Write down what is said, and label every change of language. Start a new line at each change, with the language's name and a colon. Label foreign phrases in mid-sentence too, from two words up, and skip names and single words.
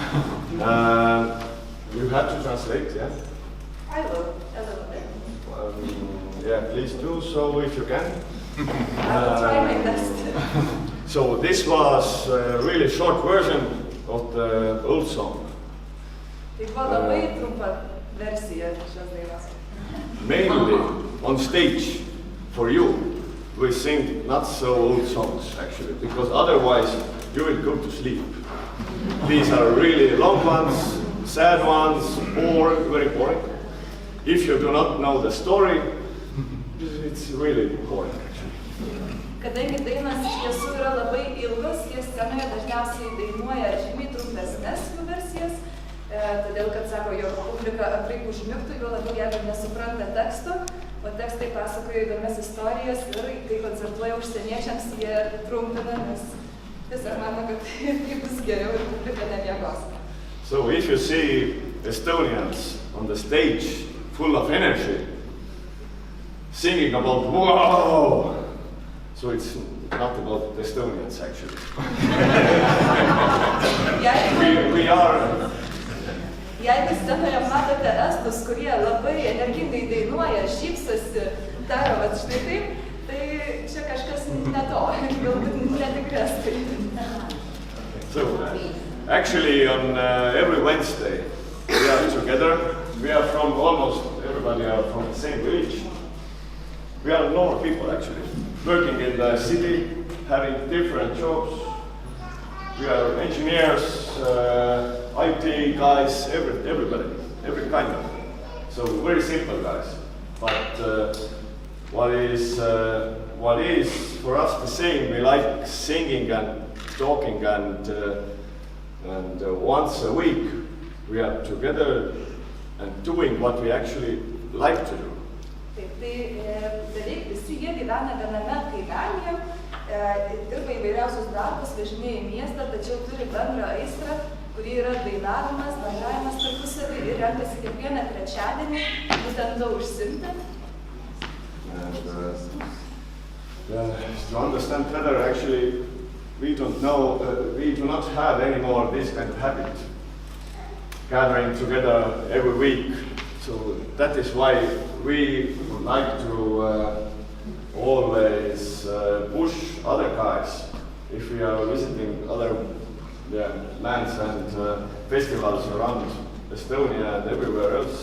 English: You have to translate, yeah? I will, a little bit. Yeah, please do so if you can. I will try my best. So this was a really short version of the old song.
Lithuanian: Tai buvo labai trumpa versija šios dainos.
English: Mainly on stage for you, we sing not so old songs actually, because otherwise you will go to sleep. These are really long ones, sad ones, boring, very boring. If you do not know the story, it's really boring actually.
Lithuanian: Kadangi dainos iš tiesų yra labai ilgos, jie scenoje dažniausiai dainuoja žymiai trumpesnes jų versijas, todėl kad sako, jog publika aplink užmigtų, jo labiau jeigu nesupranta teksto, o tekstai pasakoja įdomias istorijas ir kai koncertuoja užsieniečiams, jie trumpina, nes tiesiog mano, kad tai bus geriau ir publika nemiegos.
English: So if you see Estonians on the stage full of energy, singing about wow, so it's not about Estonians actually. we are.
Lithuanian: Jeigu scenoje matote estus, kurie labai energingai dainuoja, šypsosi, daro vat štai taip, tai čia kažkas ne to, galbūt netikri estai.
English: So, actually on every Wednesday we are together. We are from almost everybody are from the same village. We are normal people actually, working in the city, having different jobs. We are engineers, IT guys, everybody, every kind of. So very simple guys. But what is for us the same? We like singing and talking, and once a week we are together and doing what we actually like to do.
Lithuanian: Taip, tai beveik visi jie gyvena viename kaimelyje, dirba įvairiausius darbus, važinėja į miestą, tačiau turi bendrą aistrą, kuri yra dainavimas, bendravimas tarpusavy ir renkasi kiekvieną trečiadienį būtent to užsiimti.
English: To understand better, actually, we do not have anymore this kind of habit, gathering together every week. So that is why we would like to always push other guys if we are visiting other lands and festivals around Estonia and everywhere else.